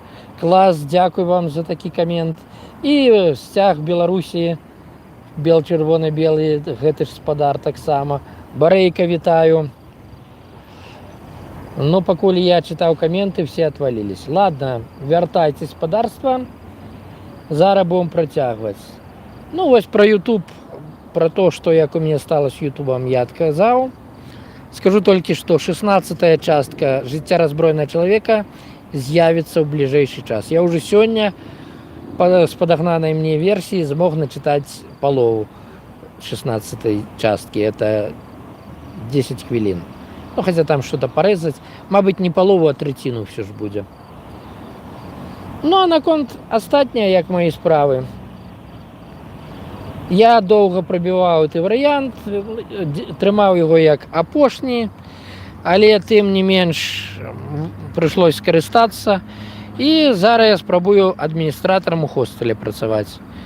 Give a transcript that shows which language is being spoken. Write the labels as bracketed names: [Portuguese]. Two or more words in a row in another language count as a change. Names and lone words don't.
[Belarusian] Клас, дзякуй вам за такі камент. І сцяг Беларусі, бел-чырвоны-белы, гэты ж спадар таксама. Барейка, вітаю. Но пакуль я чытаў каменты, [Russian] все отвалились. [Belarusian] Ладно, вяртайце спадарства. Зараз будем працягваць. [Russian] Ну, вось про YouTube, про то, что як у меня стало с YouTube, я отказал. Скажу только, что [Belarusian] 16-я частка «Жыцця раззброенага чалавека» з'явіцца ў бліжэйшы час. [Russian] Я уже сёння с подогнанной мне версии смог начитать полову 16-й частки. Это 10 хвилин. Ну, хотя там что-то порезать. Мабуть, не полову, а третину все ж будет. [Belarusian] Ну а наконт астатняе, як мои справы. Я доўга прабіваў гэты варыянт, трымаў яго як апошні, але тым не менш прыйшлось скарыстацца. І зараз я спрабую адміністратарам у хостэле працаваць.